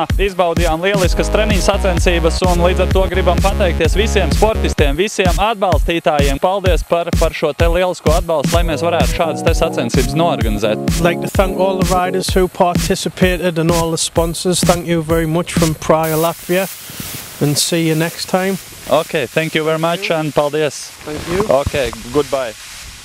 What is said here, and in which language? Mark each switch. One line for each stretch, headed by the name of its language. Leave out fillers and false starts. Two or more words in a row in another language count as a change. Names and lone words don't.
Latvian: Izbaudījām lieliskas treniņu sacensības un līdz ar to gribam pateikties visiem sportistiem, visiem atbalstītājiem. Paldies par šo te lielisko atbalstu, lai mēs varētu šādas te sacensības noorganizēt.
English: I'd like to thank all the riders who participated and all the sponsors. Thank you very much from Praia, Latvia, and see you next time. Okay, thank you very much and paldies. Thank you. Okay, goodbye.